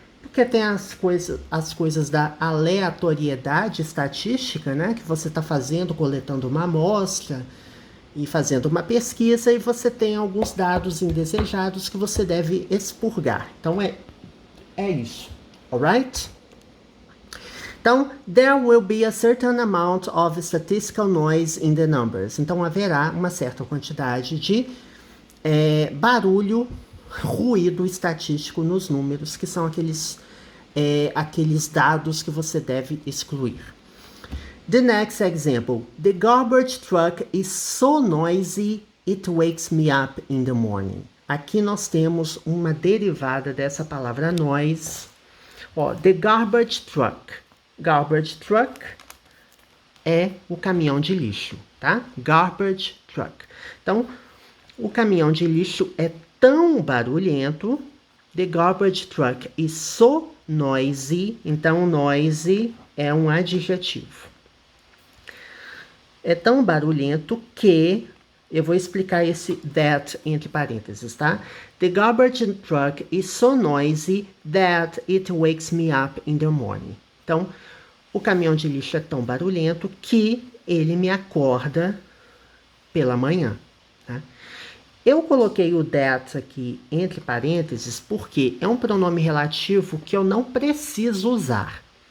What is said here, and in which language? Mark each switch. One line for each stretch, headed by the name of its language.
Portuguese: Porque tem as coisas da aleatoriedade estatística, né? Que você está fazendo, coletando uma amostra e fazendo uma pesquisa, e você tem alguns dados indesejados que você deve expurgar. Então, é isso, alright?
English: Então, there will be a certain amount of statistical noise in the numbers.
Portuguese: Então, haverá uma certa quantidade de barulho, ruído estatístico nos números, que são aqueles aqueles dados que você deve excluir.
English: The next example. The garbage truck is so noisy, it wakes me up in the morning.
Portuguese: Aqui nós temos uma derivada dessa palavra noise.
English: The garbage truck.
Portuguese: Garbage truck é o caminhão de lixo, tá? Garbage truck. Então, o caminhão de lixo é tão barulhento.
English: The garbage truck is so noisy.
Portuguese: Então, noisy é um adjetivo. É tão barulhento que... Eu vou explicar esse that entre parênteses, tá?
English: The garbage truck is so noisy that it wakes me up in the morning.
Portuguese: Então, o caminhão de lixo é tão barulhento que ele me acorda pela manhã, tá? Eu coloquei o that aqui entre parênteses porque é um pronome relativo que eu não preciso usar.